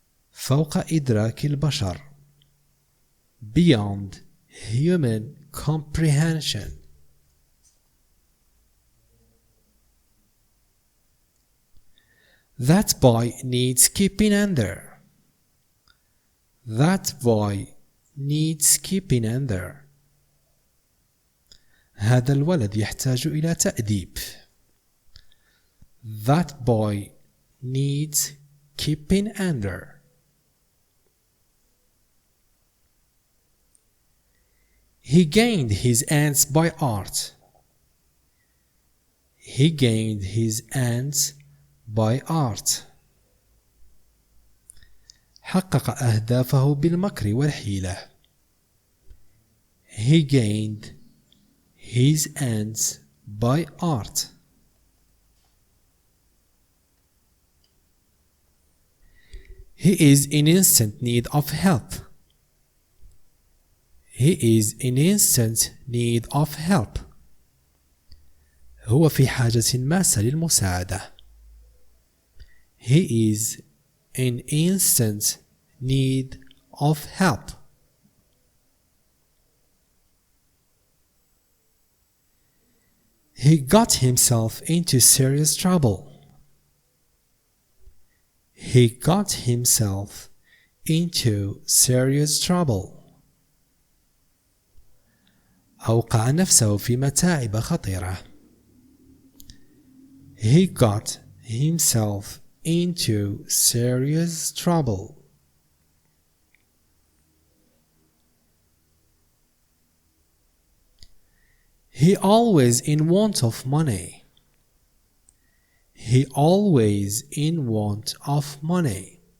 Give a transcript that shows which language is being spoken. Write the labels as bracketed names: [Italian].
[Arabic] فوق إدراك البشر. [English] Beyond human comprehension. That boy needs keeping under. That boy needs keeping under. [Arabic] هذا الولد يحتاج إلى تأديب. [English] That boy needs keeping under. He gained his ends by art. He gained his ends by art. [Arabic] حقق أهدافه بالمكر والحيلة. [English] He gained his ends by art. He is in instant need of help. He is in instant need of help. [Arabic] هو في حاجة ماسة للمساعدة. [English] He is in instant need of help. He got himself into serious trouble. He got himself into serious trouble. [Arabic] أوقع نفسه في متاعب خطيرة. [English] He got himself into serious trouble. He always in want of money. He always in want of money.